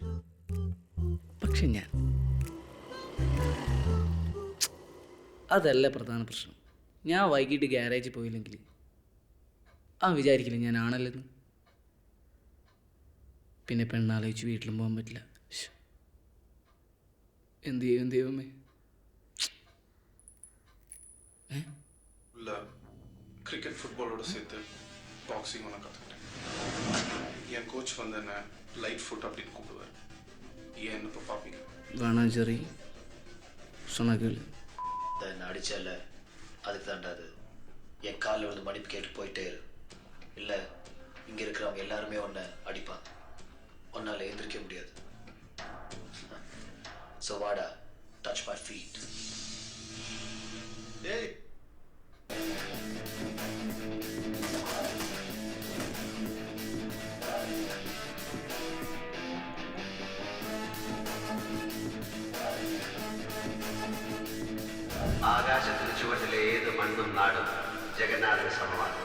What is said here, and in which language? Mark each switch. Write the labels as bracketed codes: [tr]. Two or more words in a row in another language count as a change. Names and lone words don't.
[ml] പക്ഷെ ഞാൻ അതല്ല പ്രധാന പ്രശ്നം. ഞാൻ വൈകിട്ട് ഗ്യാരേജിൽ പോയില്ലെങ്കിൽ ആ വിചാരിക്കില്ല ഞാൻ ആണല്ലെന്ന്. പിന്നെ പെണ്ണാലോചിച്ച് വീട്ടിലും പോകാൻ പറ്റില്ല. എന്ത് ചെയ്യും ദൈവമേ? [ta] இல்லை கிரிக்கெட் ஃபுட்பாலோடு சேர்த்து பாக்ஸிங் ஒன்று கற்றுக்கிட்டேன். என் கோச் வந்து என்ன [en] light foot [ta] அப்படின்னு கூப்பிடுவார். ஏன் இப்போ பார்ப்பீங்க வேணாம் சரி சொன்னா கேளு. அடிச்சல அதுக்கு தாண்டா அது. என் காலில் விழுந்து மன்னிப்பு கேட்டு போயிட்டே இரு. இல்லை இங்கே இருக்கிறவங்க எல்லாருமே உன்னை அடிப்பாங்க. உன்னால் எந்திரிக்க முடியாது. ஸோ வாடா, [en] touch my feet. [ta] டேய் [ml] ആകാശത്തിന് ചുവട്ടിലെ ഏത് മണ്ണും നാടും ജഗന്നാഥന് സമമാണ്.